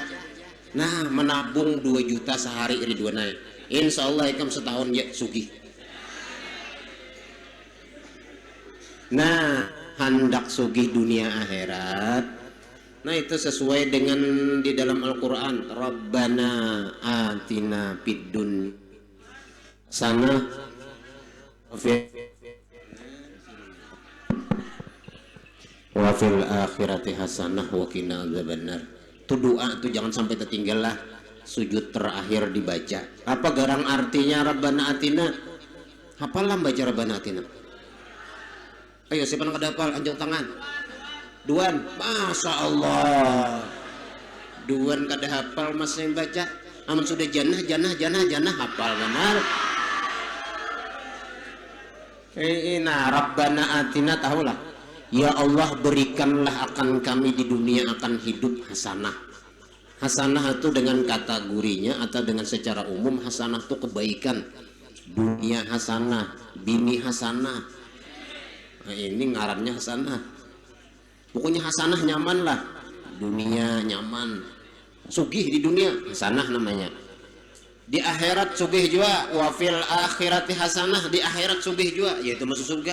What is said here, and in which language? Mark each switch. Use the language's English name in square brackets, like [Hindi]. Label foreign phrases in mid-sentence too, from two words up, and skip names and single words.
[Banjar] Nah, menabung 2 juta sehari ridwanai. Insyaallah ikam setahun ya sugih. Nah, hendak sugih dunia akhirat. [Indonesian] Nah, itu sesuai dengan di dalam Al-Qur'an, [Arabic] ربنا آتنا في الدنيا حسنة وفي الآخرة حسنة وقنا عذاب النار. [Indonesian] Itu doa itu jangan sampai tertinggal lah. Sujud terakhir dibaca. [Banjar] Apa garang artinya [Arabic] ربنا آتنا? [Banjar] Hafalah baca [Arabic] ربنا آتنا. [Banjar] Ayo siapa yang kada hafal anjung tangan. Duan, Masya Allah. Duan kada hafal masih yang baca. Amun sudah janah hafal benar. Nah, [Arabic] ربنا آتنا [Banjar] tahulah. [Indonesian] Ya Allah berikanlah akan kami di dunia akan hidup hasanah. Hasanah itu dengan kategorinya atau dengan secara umum hasanah itu kebaikan. Dunia hasanah, bini hasanah. [Banjar] Nah, ini ngarannya hasanah. Pokoknya hasanah nyaman lah. Dunia nyaman. Sugih di dunia hasanah namanya. Di akhirat sugih juga. [Arabic] وفي الآخرة حسنة. [Banjar] Di akhirat sugih juga, yaitu masuk surga.